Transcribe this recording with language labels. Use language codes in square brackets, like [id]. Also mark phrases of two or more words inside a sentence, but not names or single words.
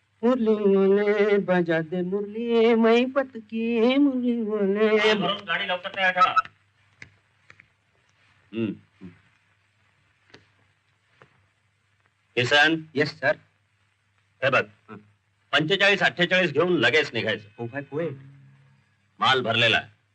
[hi] मुरली बोले बजा दे मुरली महिपत की मुरली बोले. [mr] गाडी लवकर तयार ठेवा. किसन, [en] yes sir. [mr] हे बघ 45-48 घेऊन लगेच निघायचं. हो भाई पोएट. माल भरलेला आहे.